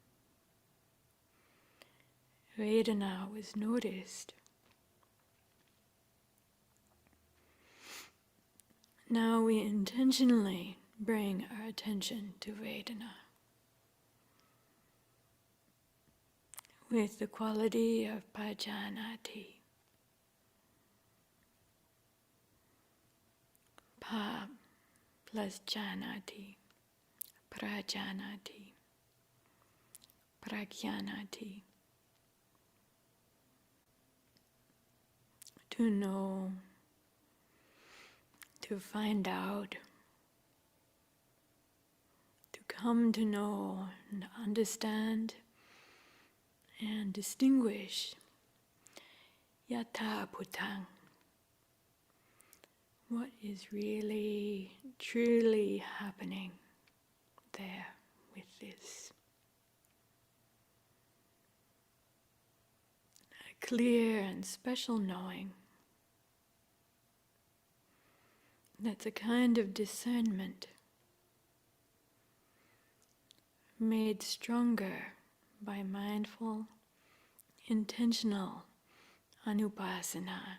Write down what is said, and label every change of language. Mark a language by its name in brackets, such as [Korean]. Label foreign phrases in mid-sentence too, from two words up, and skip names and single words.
[English] Vedana was noticed. Now we intentionally bring our attention to Vedana with the quality of pajanati. [Pali] Pa plus janati, prajanati, prajnanati. [English] To know, to find out, to come to know and understand and distinguish [Pali] yatha bhutang, [English] what is really, truly happening there with this. A clear and special knowing. That's a kind of discernment made stronger by mindful, intentional anupassana.